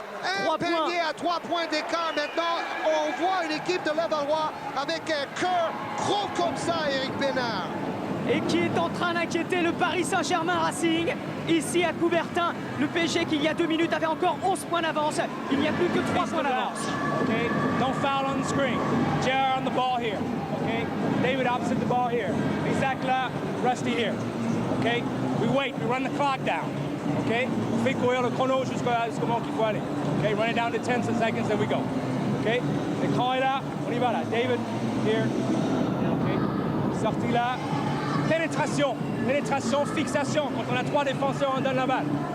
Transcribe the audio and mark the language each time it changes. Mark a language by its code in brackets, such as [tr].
[fr] Un panier à 3 points d'écart. Maintenant, on voit une équipe de Levallois avec un cœur gros comme ça, Éric Bénard. Et qui est en train d'inquiéter le Paris Saint-Germain Racing. Ici à Coubertin, le PSG qui il y a 2 minutes avait encore 11 points d'avance. Il n'y a plus que 3 points d'avance. [en] Okay, no foul on the screen. JR on the ball here. Okay, David opposite the ball here. Isaac là, Rusty here. Okay, we wait, we run the clock down. [fr] Okay, on fait courir le chrono jusqu'au moment qu'il faut aller. [en] Okay, run it down to 10 seconds, then we go. [fr] Okay, l'écran est là, on y va là. [en] David here. [fr] Okay, sortie là. Pénétration, pénétration, fixation. Quand on a 3 défenseurs, on donne la balle.